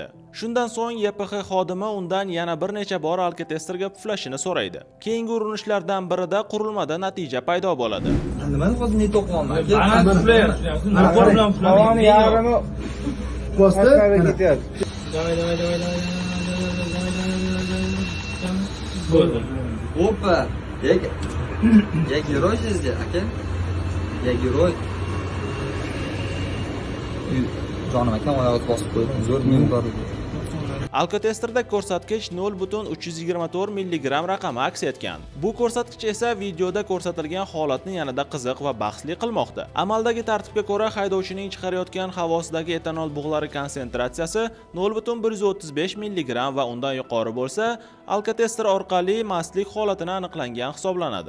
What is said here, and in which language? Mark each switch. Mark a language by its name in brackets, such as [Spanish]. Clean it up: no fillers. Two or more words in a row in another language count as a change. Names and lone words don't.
[Uzbek] Shundan so'ng YPX xodimi undan yana bir necha bor alkotesterga puflashini so'raydi. Keyingi urinishlardan birida qurilmada natija paydo bo'ladi. Nimani hozir net o'qiyapman? Mana qo'l bilan Havoni yarmi bosdi. ketyapti. [Russian] Опа! Я герой здесь, aka? Я герой. [Uzbek] Jonim akam oyog'i bosib qo'ydi. Zo'r men bor. Alkotesterda ko'rsatkich 0.324 mg raqami aks etgan. Bu ko'rsatkich esa videoda ko'rsatilgan holatni yanada qiziq va bahsli qilmoqda. Amaldagi tartibga ko'ra haydovchining chiqarayotgan havosidagi etanol bug'lari konsentratsiyasi 0.135 mg va undan yuqori bo'lsa, alkotester orqali mastlik holatini aniqlangan hisoblanadi.